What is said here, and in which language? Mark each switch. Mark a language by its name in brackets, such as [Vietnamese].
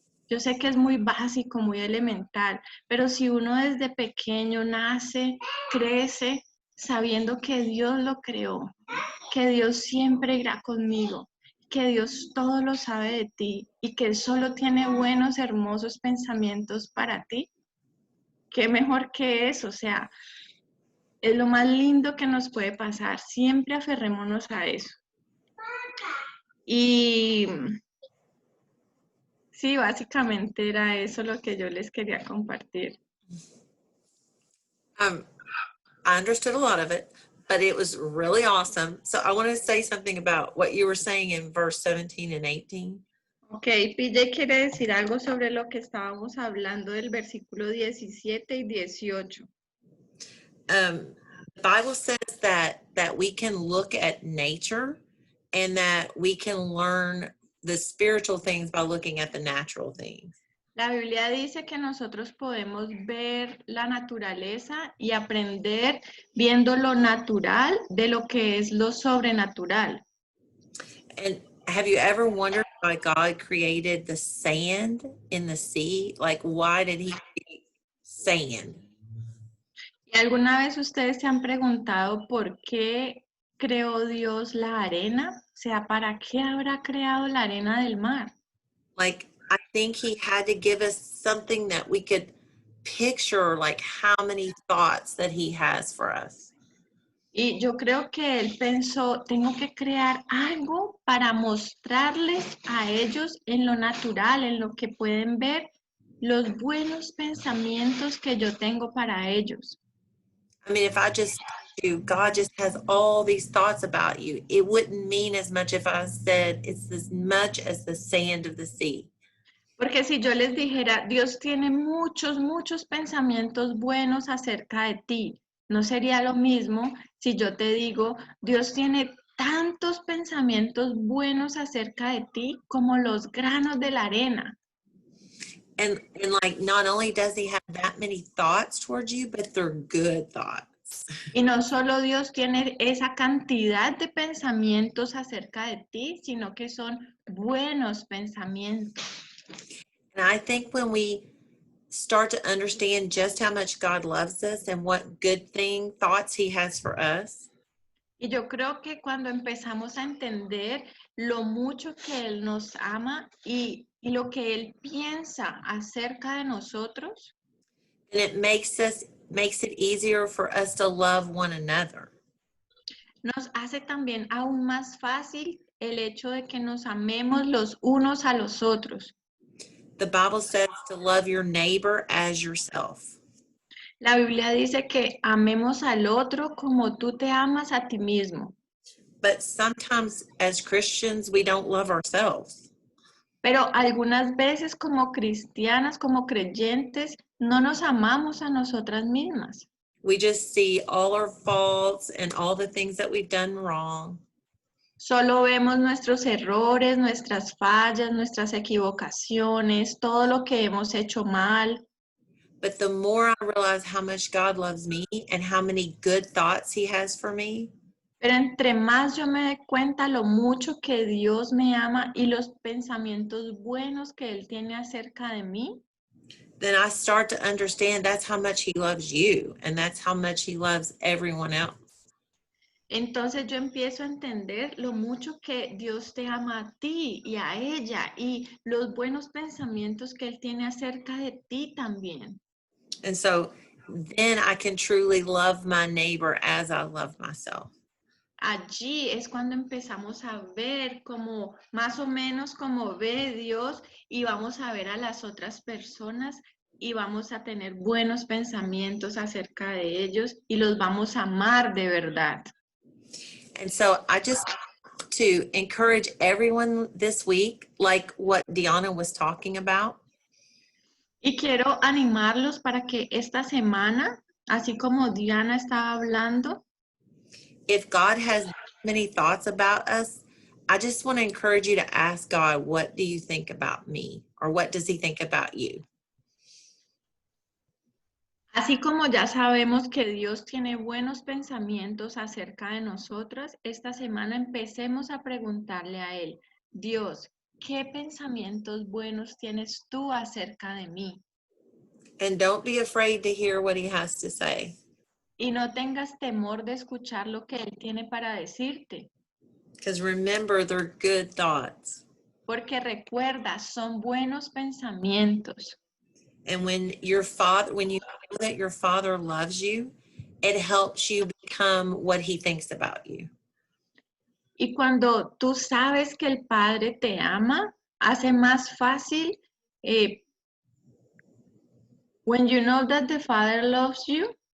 [Spanish] Yo sé que es muy básico, muy elemental, pero si uno desde pequeño nace, crece sabiendo que Dios lo creó, que Dios siempre irá conmigo, que Dios todo lo sabe de ti y que Él solo tiene buenos, hermosos pensamientos para ti, qué mejor que eso, o sea, es lo más lindo que nos puede pasar. Siempre aferrémonos a eso. Y sí, básicamente era eso lo que yo les quería compartir. [English] I understood a lot of it, but it was really awesome. So I want to say something about what you were saying in verse 17 and 18. [Spanish] Ok, PJ quiere decir algo sobre lo que estábamos hablando del versículo 17 y 18. [English] The Bible says that we can look at nature and that we can learn the spiritual things by looking at the natural things. [Spanish] La Biblia dice que nosotros podemos ver la naturaleza y aprender viendo lo natural de lo que es lo sobrenatural. [English] And have you ever wondered why God created the sand in the sea? Like, why did He create sand? [Spanish] ¿Y alguna vez ustedes se han preguntado por qué creó Dios la arena? O sea, ¿para qué habrá creado la arena del mar? [English] Like, I think He had to give us something that we could picture, like how many thoughts that He has for us. [Spanish] Y yo creo que él pensó, tengo que crear algo para mostrarles a ellos en lo natural, en lo que pueden ver, los buenos pensamientos que yo tengo para ellos. [English] I mean, if I just told you, God just has all these thoughts about you, it wouldn't mean as much if I said it's as much as the sand of the sea. [Spanish] Porque si yo les dijera, Dios tiene muchos, muchos pensamientos buenos acerca de ti, no sería lo mismo si yo te digo, Dios tiene tantos pensamientos buenos acerca de ti como los granos de la arena. [English] And like, not only does he have that many thoughts towards you, but they're good thoughts. [Spanish] Y no solo Dios tiene esa cantidad de pensamientos acerca de ti, sino que son buenos pensamientos. [English] And I think when we start to understand just how much God loves us and what good thoughts he has for us, [Spanish] Y yo creo que cuando empezamos a entender lo mucho que Él nos ama y lo que Él piensa acerca de nosotros, [English] and it makes it easier for us to love one another. [Spanish] nos hace también aún más fácil el hecho de que nos amemos los unos a los otros. [English] The Bible says to love your neighbor as yourself. [Spanish] La Biblia dice que amemos al otro como tú te amas a ti mismo. [English] But sometimes as Christians, we don't love ourselves. [Spanish] Pero algunas veces como cristianas, como creyentes, no nos amamos a nosotras mismas. [English] We just see all our faults and all the things that we've done wrong. [Spanish] Solo vemos nuestros errores, nuestras fallas, nuestras equivocaciones, todo lo que hemos hecho mal. [English] But the more I realize how much God loves me and how many good thoughts he has for me, [Spanish] Pero entre más yo me doy cuenta lo mucho que Dios me ama y los pensamientos buenos que Él tiene acerca de mí, [English] then I start to understand that's how much he loves you and that's how much he loves everyone else. [Spanish] entonces yo empiezo a entender lo mucho que Dios te ama a ti y a ella y los buenos pensamientos que Él tiene acerca de ti también. [English] And so then I can truly love my neighbor as I love myself. [Spanish] Allí es cuando empezamos a ver como más o menos como ve Dios y vamos a ver a las otras personas y vamos a tener buenos pensamientos acerca de ellos y los vamos a amar de verdad. [English] And so I just to encourage everyone this week, like what Deanna was talking about, [Spanish] Y quiero animarlos para que esta semana, así como Diana estaba hablando, [English] if God has many thoughts about us, I just want to encourage you to ask God, what do you think about me? Or what does he think about you? [Spanish] así como ya sabemos que Dios tiene buenos pensamientos acerca de nosotras, esta semana empecemos a preguntarle a Él, Dios, ¿qué pensamientos buenos tienes tú acerca de mí? [English] And don't be afraid to hear what he has to say. [Spanish] Y no tengas temor de escuchar lo que Él tiene para decirte, [English] Because remember, they're good thoughts. [Spanish] porque recuerda, son buenos pensamientos. [English] And when you know that your father loves you, it helps you become what he thinks about you. [Spanish] Y cuando tú sabes que el Padre te ama, hace más fácil, [English] when you know that the Father loves you,